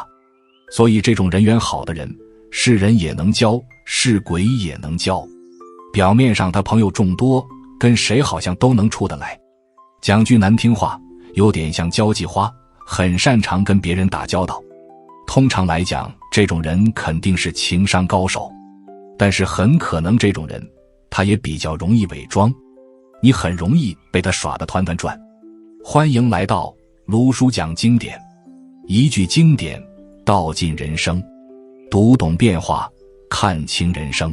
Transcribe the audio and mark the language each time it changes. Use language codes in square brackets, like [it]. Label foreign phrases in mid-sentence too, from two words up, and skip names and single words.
[zh] 所以這種人緣好的人，是人也能交，是鬼也能交。表面上他朋友众多，跟誰好像都能處得來。講句難聽話，有點像交際花，很擅長跟別人打交道。通常來講，這種人肯定是情商高手，但是很可能這种人他也比較容易偽裝，你很容易被他耍得团团轉。歡迎来到卢叔講經典，一句經典道盡人生，讀懂變化，看清人生。